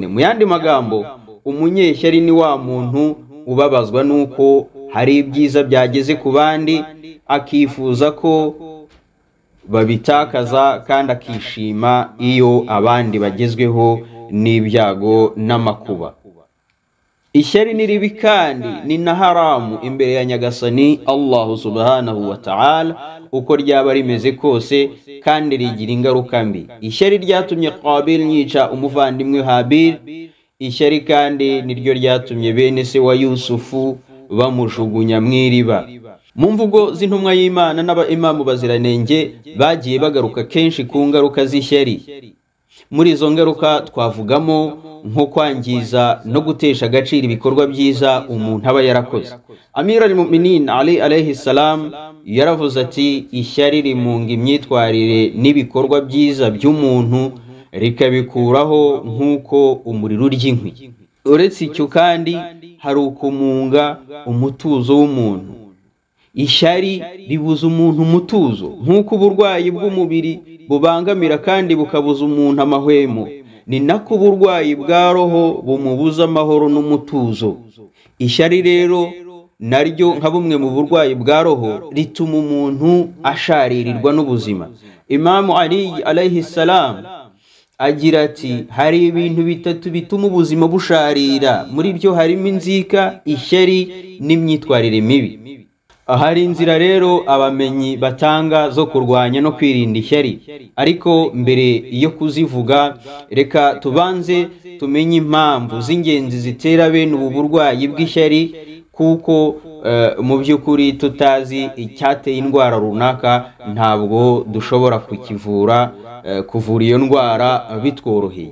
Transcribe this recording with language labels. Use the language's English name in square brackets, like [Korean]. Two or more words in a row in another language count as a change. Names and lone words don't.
[Kinyarwanda] Mu yandi magambo, umunyeshyari ni wa muntu ubabazwa nuko hari ibyiza byageze ku bandi akifuza ko babitakaza kandi akishima iyo abandi bagezweho n'ibyago n'amakuba. Ishyari ni ribi kandi ni na haramu imbere ya Nyagasani Allah [Arabic] سبحانه وتعالى [Kinyarwanda] uko ryaba rimeze kose kandi rigira ingaruka mbi. Ishyari ryatumye Qabil yica umuvandimwe Habil, ishyari kandi niryo ryatumye bene se wa Yusufu bamujugunya mw'iriba. Mu mvugo z'intumwa y'Imana n'abaimamu baziranenge bagiye bagaruka kenshi ku ngaruka z'ishyari. Muri izo ngaruka twavugamo nko kwangiza no gutesha agaciro ibikorwa byiza umuntu aba yarakoze. Amir al-Mu'minin Ali [Arabic] عليه السلام [Kinyarwanda] yaravuze ati ishyari rimunga imyitwarire n'ibikorwa byiza by'umuntu rikabikuraho nk'uko umuriro urya inkwi. Uretse icyo kandi hari ukumunga umutuzo w'umuntu. Ishyari ribuza umuntu umutuzo nk'uko uburwayi bw'umubiri bubangamira kandi bukabuza umuntu amahwemo, ni nako uburwayi bwa roho bumubuza amahoro n'umutuzo. Ishyari rero naryo nka bumwe mu burwayi bwa roho rituma umuntu asharirirwa n'ubuzima. Imam Ali [Arabic] عليه السلام [Kinyarwanda] agira ati hari ibintu bitatu bituma ubuzima busharira, muri byo harimo inzika, ishyari n'imyitwarire mibi. Hari inzira rero abamenyi batanga zo kurwanya no kwirinda ishyari, ariko mbere yo kuzivuga reka tubanze tumenye impamvu z'ingenzi zitera bene ubu burwayi bw'ishyari, kuko mu by'ukuri tutazi icyateye indwara runaka ntabwo dushobora kuvura iyo ndwara bitworoheye.